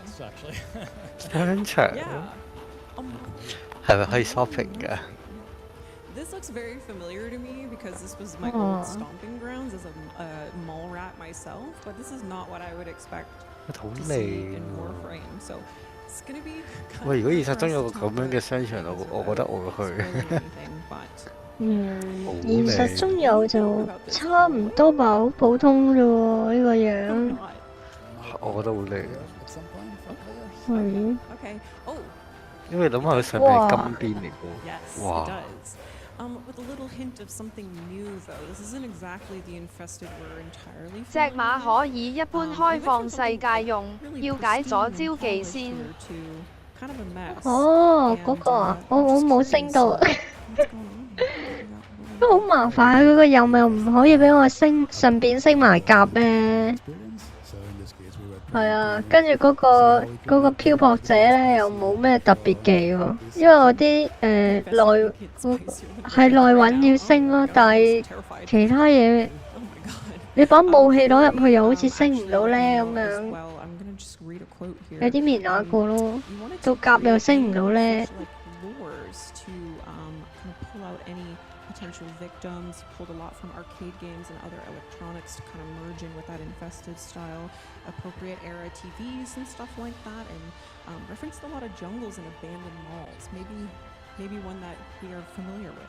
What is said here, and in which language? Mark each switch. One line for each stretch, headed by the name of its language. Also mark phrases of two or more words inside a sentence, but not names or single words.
English: Yes, actually.
Cantonese: 商場
English: Yeah.
Cantonese: 係咪可以 shopping 㗎？
English: This looks very familiar to me because this was my Aw. old stomping grounds as a mall rat myself, but this is not what I would expect
Cantonese: 好
English: to
Cantonese: 靚
English: see in
Cantonese: 喎！
English: Warframe. So it's gonna be
Cantonese: 喂，如果現實
English: kind
Cantonese: 中
English: of
Cantonese: 有
English: hard
Cantonese: 個
English: for
Cantonese: 咁
English: us
Cantonese: 樣
English: to
Cantonese: 嘅商場，我覺得我會去。
English: spoil anything, but
Cantonese: 現實中有就差唔多吧，好普通啫喎呢個樣。我覺得好靚。
English: okay. Oh,
Cantonese: 因為諗下佢上面係金邊嚟
English: yes,
Cantonese: 嘅喎，哇！
English: it does. With a little hint of something new, though. This isn't exactly the infested we're entirely.
Cantonese: 隻馬可以一般開放世界用，要解咗招技先。哦，嗰個啊，我冇升到，都好麻煩。佢個又唔可以俾我升，順便升埋甲咩？係啊，跟住嗰個漂泊者咧又冇咩特別技喎，因為我啲係內穩要升咯，但係其他嘢你把武器攞入去又好似升唔到咧咁樣，有啲面那個咯，到甲又升唔到咧。
English: Potential victims, pulled a lot from arcade games and other electronics to kind of merge in with that infested style, appropriate era TVs and stuff like that, and referenced a lot of jungles and abandoned malls, maybe one that we are familiar with.